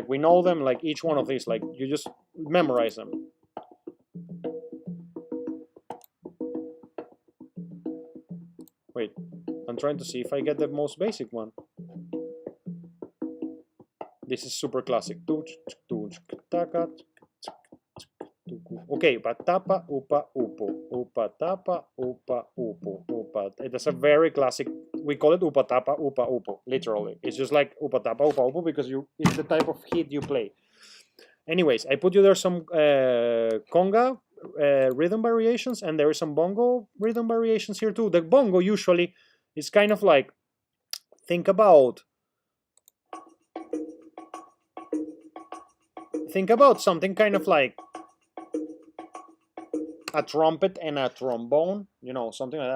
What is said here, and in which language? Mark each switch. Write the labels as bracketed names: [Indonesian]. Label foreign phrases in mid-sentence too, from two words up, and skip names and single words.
[English] Like we know them, like each one of these, like you just memorize them. Wait, I'm trying to see if I get the most basic one. This is super classic. Okay, upa tapa upa upo, upa tapa upa upo, upa. It's a very classic. We call it upa tapa upa upo. Literally, it's just like upa tapa upa upo because it's the type of hit you play. Anyways, I put you there some conga rhythm variations, and there is some bongo rhythm variations here too. The bongo usually is kind of like, think about something kind of like a trumpet and a trombone, you know, something like that.